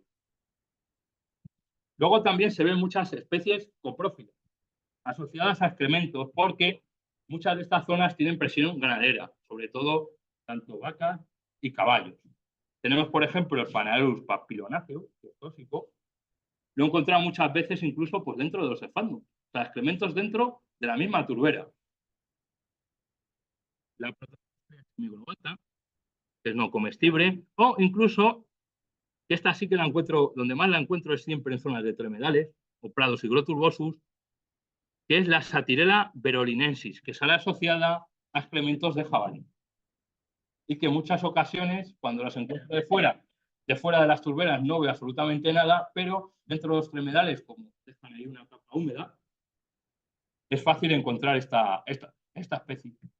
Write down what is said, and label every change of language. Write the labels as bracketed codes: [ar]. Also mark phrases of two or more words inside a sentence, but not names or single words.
[es] Luego también se ven muchas especies coprófilas, asociadas a excrementos, porque muchas de estas zonas tienen presión ganadera, sobre todo tanto vacas y caballos. Tenemos, por ejemplo, el Panaeolus papilionáceo, que es tóxico. Lo he encontrado muchas veces incluso pues, dentro de los esfandums, o sea, excrementos dentro de la misma turbera. La Protozoaria semiglobata, que es no comestible, o incluso, esta sí que la encuentro, donde más la encuentro es siempre en zonas de tremedales, o prados higroturbosus, que es la Satirella verolinensis, que sale asociada a excrementos de jabalí. Y que en muchas ocasiones, cuando las encuentro de fuera de las turberas, no veo absolutamente nada, pero dentro de los tremedales, como dejan ahí una capa húmeda, es fácil encontrar esta especie.